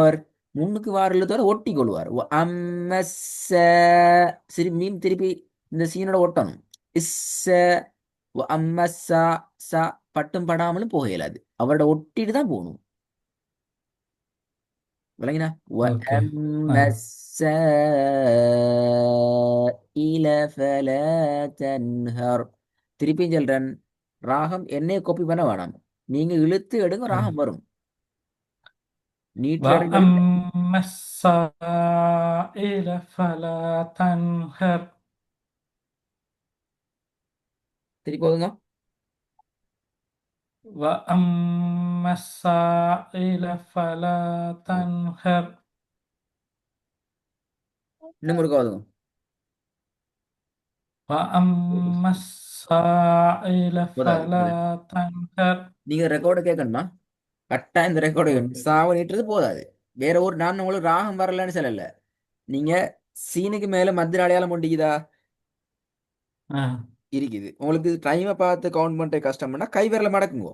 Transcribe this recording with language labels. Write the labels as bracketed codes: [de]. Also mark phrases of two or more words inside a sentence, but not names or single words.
[ta] அவர் முன்னுக்கு வார எழுத்தோட ஒட்டி கொள்வார். சரி, மீன் திருப்பி இந்த சீனோட ஒட்டணும். இஸ் அம்மசா சா பட்டும் படாமலும் போக இயலாது. அவரோட ஒட்டிட்டு தான் போகணும். விளங்கினா? أوكي. [ar] وأما آه. السائل فلا تنهر. [ta] திருப்பியும் சொல்றேன், ராகம் என்னைய காப்பி பண்ண வேணாம். நீங்க இழுத்து எடுங்க, آه. ராகம் வரும். நீட்டுற இடங்களும் [ar] وأما السائل فلا تنهر. [ta] திருப்பி போதுங்க. [ar] وأما السائل فلا تنهر. [ta] இன்னும் ஒரு போதுங்க. [ar] وأما السائل [ta] போதாது போதாது. [ar] فلا تنهر. [ta] நீங்க ரெக்கார்டை கேட்கணுமா? கரெக்டா இந்த ரெக்கார்டு أوكي. சாவ நீட்டுறது போதாது. வேற ஒரு நான் உங்களுக்கு ராகம் வரலன்னு சொல்லல. நீங்க சீனுக்கு மேல மத்திய அடையாளம் கொண்டிக்குதா? ஆ. இருக்குது. உங்களுக்கு டைமை பார்த்து கவுண்ட் பண்ணிட்டு கஷ்டம்னா கை விரல மடக்குங்க.